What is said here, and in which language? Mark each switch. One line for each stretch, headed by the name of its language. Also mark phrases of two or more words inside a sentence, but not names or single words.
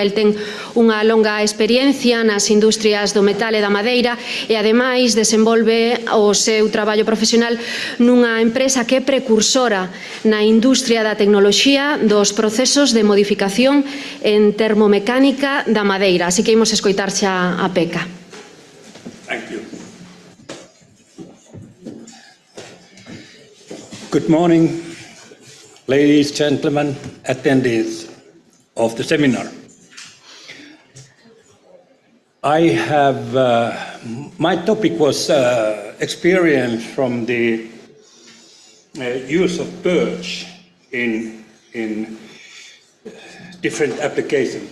Galician: El ten unha longa experiencia nas industrias do metal e da madeira e, ademais, desenvolve o seu traballo profesional nunha empresa que é precursora na industria da tecnoloxía dos procesos de modificación en termomecánica da madeira. Así que imos escoitar xa a Pekka.
English: Thank you. Good morning, ladies, gentlemen, attendees of the seminar. I have, my topic was experience from the use of birch in different applications.